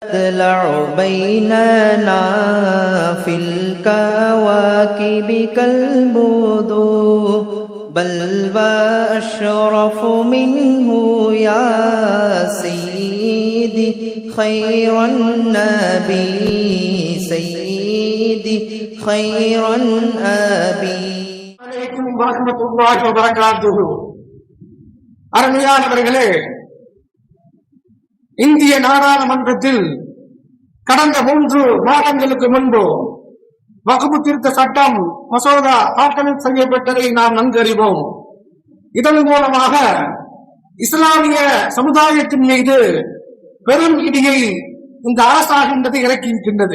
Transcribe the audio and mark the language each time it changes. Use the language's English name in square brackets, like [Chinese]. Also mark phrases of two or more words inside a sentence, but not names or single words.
[Arabic] تطلع بيننا في الكواكب كالبدور بل وأشرف منه يا سيدي خير النبي سيدي خير الأبي عليكم ورحمة الله وبركاته. [Tamil] அருமையானவர்களே, இந்திய நாடாளுமன்றத்தில் கடந்த 3 மாதங்களுக்கு முன்பு வக்ஃப் திருத்த சட்டம் மசோதா தாக்கல் செய்யப்பட்டதை நாம் நன்கறிவோம். இதன் மூலமாக இஸ்லாமிய சமுதாயத்தின் மீது பெரும் இடியை இந்த அரசாகின்றது இறக்கியிருக்கின்றது.